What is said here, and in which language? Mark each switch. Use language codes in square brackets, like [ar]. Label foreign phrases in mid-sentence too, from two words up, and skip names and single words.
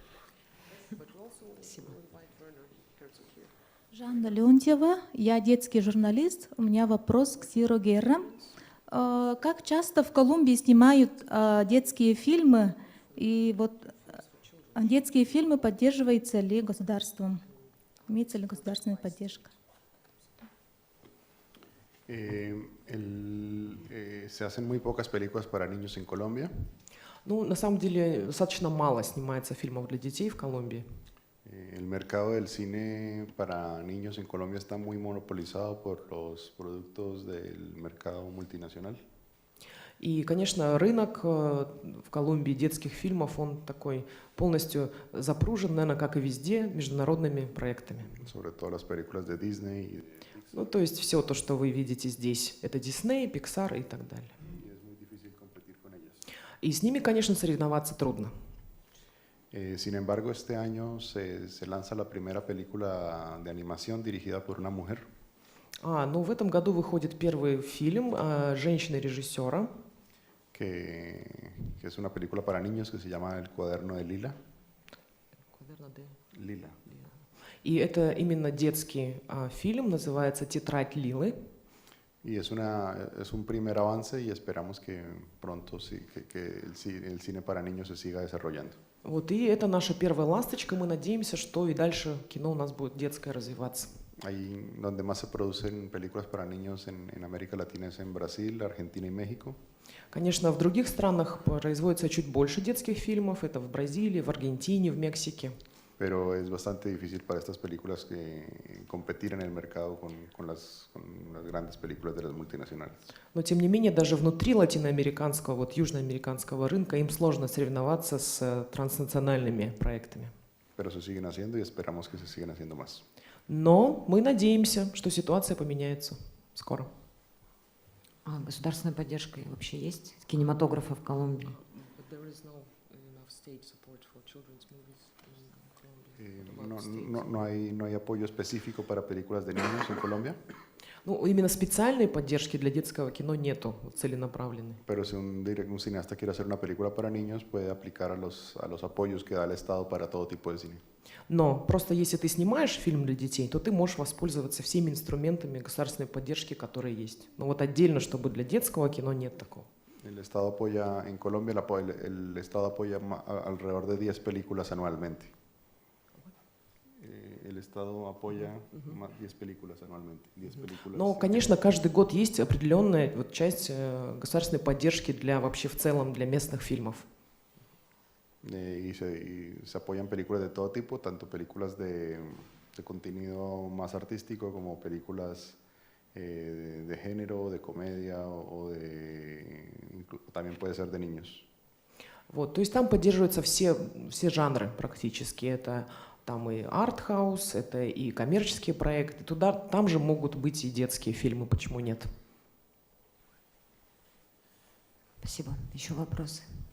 [ru] Жанна Леонтьева, я детский журналист. У меня вопрос к Сиро Герра. Как часто в Колумбии снимают детские фильмы? И детские фильмы поддерживаются ли государством? Имеется ли государственная поддержка? [es] Se hacen muy pocas películas para niños en Colombia. [ru] Ну, на самом деле, достаточно мало снимается фильмов для детей в Колумбии. [es] El mercado del cine para niños en Colombia está muy monopolizado por los productos del mercado multinacional. [ru] И, конечно, рынок в Колумбии детских фильмов, он такой полностью запружен, наверное, как и везде, международными проектами. [es] Sobre todo las películas de Disney. [ru] Ну, то есть все то, что вы видите здесь, это Disney, Pixar и так далее. И с ними, конечно, соревноваться трудно. [es] Sin embargo, este año se lanza la primera película de animación dirigida por una mujer. [ru] Ну в этом году выходит первый фильм женщины-режиссера. [es] Que es una película para niños que se llama El cuaderno de Lila. Cuaderno de Lila. [ru] И это именно детский фильм, называется «Тетрадь Лилы». [es] Y es un primer avance y esperamos que pronto que el cine para niños se siga desarrollando. [ru] Вот, и это наша первая ласточка. Мы надеемся, что и дальше кино у нас будет детское развиваться. [es] Ahí donde más se producen películas para niños en América Latina es en Brasil, Argentina y México. [ru] Конечно, в других странах производится чуть больше детских фильмов. Это в Бразилии, в Аргентине, в Мексике. [es] Pero es bastante difícil para estas películas que competir en el mercado con las grandes películas de las multinacionales. [ru] Но, тем не менее, даже внутри латиноамериканского, вот южноамериканского рынка им сложно соревноваться с транснациональными проектами. [es] Pero se siguen haciendo y esperamos que se sigan haciendo más. [ru] Но мы надеемся, что ситуация поменяется скоро. А государственная поддержка вообще есть кинематографа в Колумбии? [es] No hay apoyo específico para películas de niños en Colombia. [ru] Ну, именно специальной поддержки для детского кино нету, целенаправленной. Pero si un cineasta quiere hacer una película para niños, puede aplicar a los apoyos que da el Estado para todo tipo de cine. Но просто если ты снимаешь фильм для детей, то ты можешь воспользоваться всеми инструментами государственной поддержки, которые есть. Но вот отдельно, чтобы для детского кино, нет такого. [es] El Estado apoya, en Colombia el Estado apoya alrededor de 10 películas anualmente. El Estado apoya 10 películas anualmente. 10 películas. [ru] Но, конечно, каждый год есть определенная вот часть государственной поддержки для вообще в целом для местных фильмов. [es] Y se apoyan películas de todo tipo, tanto películas de contenido más artístico como películas de género, de comedia también puede ser de niños. [ru] Вот, то есть там поддерживаются все жанры практически. Это там и арт-хаус, это и коммерческие проекты. Там же могут быть и детские фильмы, почему нет? Спасибо. Еще вопросы?